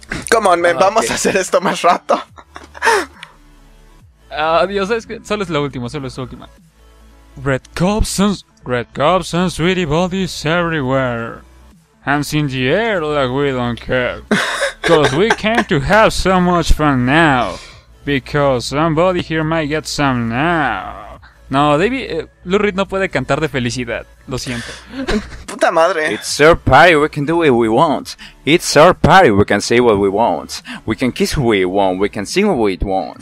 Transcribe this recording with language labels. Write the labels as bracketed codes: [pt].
[en] Come on, man, [es] vamos a hacer esto más rato. Dios, es que solo es la última, solo es la última. [en] Red cups and sweaty bodies everywhere. Hands in the air like we don't care. Cause we came to have so much fun now. Because somebody here might get some now. [es] No, David, Lou Reed no puede cantar de felicidad. Lo siento. Puta madre. [en] It's our party, we can do what we want. It's our party, we can say what we want. We can kiss who we want, we can sing what we want.